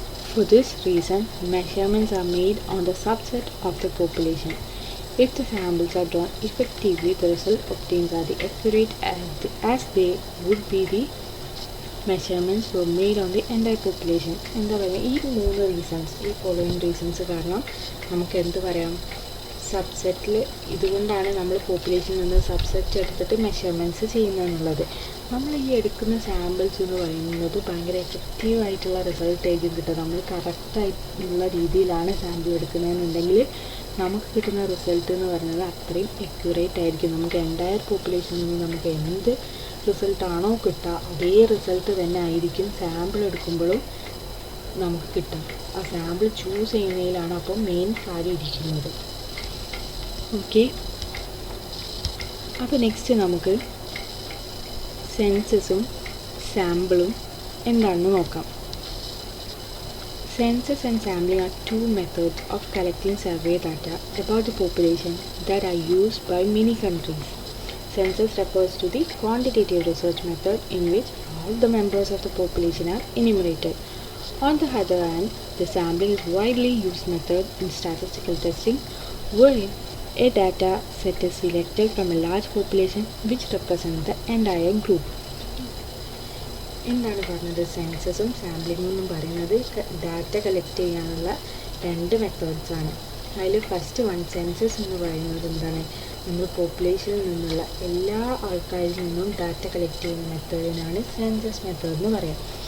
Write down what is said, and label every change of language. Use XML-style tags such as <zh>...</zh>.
<en>For this reason, measurements are made on the subset of the population. If the samples are drawn effectively, the result obtained are the accurate as they would be the measurements were made on the entire population.</en> <ml>എന്താ പറയുക, ഈ 3 reasons, ഈ following reasons കാരണം നമുക്ക് എന്ത് പറയാം, സബ്സെറ്റിൽ ഇതുകൊണ്ടാണ് നമ്മൾ പോപ്പുലേഷനിൽ നിന്ന് സബ്സെറ്റ് എടുത്തിട്ട് മെഷർമെൻറ്റ്സ് ചെയ്യുന്നതെന്നുള്ളത്. നമ്മൾ ഈ എടുക്കുന്ന സാമ്പിൾസ് എന്ന് പറയുന്നത് ഭയങ്കര എഫക്റ്റീവായിട്ടുള്ള റിസൾട്ട് ആയിരിക്കും കിട്ടുക. നമ്മൾ കറക്റ്റായിട്ടുള്ള രീതിയിലാണ് സാമ്പിൾ എടുക്കുന്നതെന്നുണ്ടെങ്കിൽ നമുക്ക് കിട്ടുന്ന റിസൾട്ട് എന്ന് പറയുന്നത് അത്രയും അക്യുറേറ്റ് ആയിരിക്കും. നമുക്ക് എൻ്റയർ പോപ്പുലേഷനിൽ നിന്ന് നമുക്ക് എന്ത് റിസൾട്ടാണോ കിട്ടുക അതേ റിസൾട്ട് തന്നെ ആയിരിക്കും സാമ്പിൾ എടുക്കുമ്പോഴും നമുക്ക് കിട്ടുക. ആ സാമ്പിൾ ചൂസ് ചെയ്യുന്നതിലാണ് അപ്പം മെയിൻ കാര്യം ഇരിക്കുന്നത്. ഓക്കെ, അപ്പോൾ നെക്സ്റ്റ് നമുക്ക് സെൻസസും സാമ്പിളും എന്താണെന്ന് നോക്കാം.</ml> <en>Census and sampling are two methods of collecting survey data about the population that are used by many countries. Census refers to the quantitative research method in which all the members of the population are enumerated. On the other hand, the sampling is widely used method in statistical testing, wherein a data set is selected from a large population which represents the entire group.</en> <ml>എന്താണ് പറഞ്ഞത്, സെൻസസും സാമ്പിളിങ്ങും എന്നും പറയുന്നത് data collect ചെയ്യാനുള്ള 2 മെത്തേഡ്സാണ്. അതിൽ first one census എന്ന് പറയുന്നത് എന്താണ്, നമ്മൾ പോപ്പുലേഷനിൽ നിന്നുള്ള എല്ലാ ആൾക്കാരിൽ നിന്നും ഡാറ്റ കളക്ട് ചെയ്യുന്ന മെത്തേഡിനാണ് സെൻസസ് മെത്തേഡ് എന്ന് പറയാം.</ml>